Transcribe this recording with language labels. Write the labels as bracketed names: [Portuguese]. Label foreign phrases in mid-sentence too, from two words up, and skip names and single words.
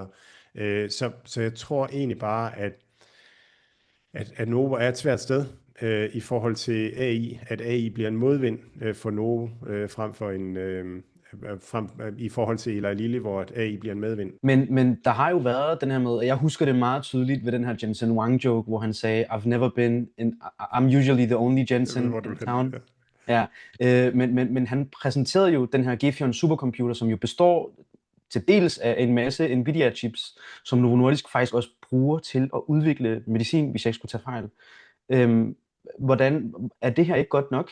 [Danish] Så jeg tror egentlig bare, at Novo er et svært sted i forhold til AI, at AI bliver en modvind for Novo frem for i forhold til Eli Lilly, hvor at AI bliver en medvind. Men der har jo været den her med, og jeg husker det meget tydeligt ved den her Jensen Huang joke, hvor han sagde, [English] I'm usually the only Jensen in town. [Danish] Ja, men han præsenterede jo den her Gefion supercomputer, som jo består til dels af en masse Nvidia chips, som Novo Nordisk faktisk også bruger til at udvikle medicin, hvis jeg ikke skulle tage fejl. Hvordan er det her ikke godt nok?